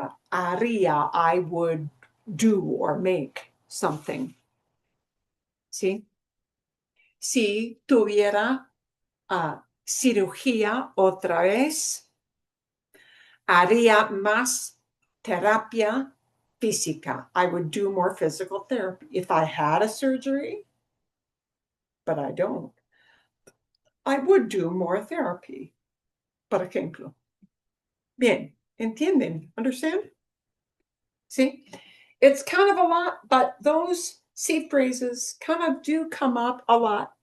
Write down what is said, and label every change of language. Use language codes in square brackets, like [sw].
[es] Haría, [en] I would do or make something. See? [es] Si tuviera cirugía otra vez, haría más terapia física. [en] I would do more physical therapy. If I had a surgery, but I don't, I would do more therapy. [es] Por ejemplo. Bien, ¿entienden? [en] Understand? See? It's kind of a lot, but those C phrases kind of do come up a lot.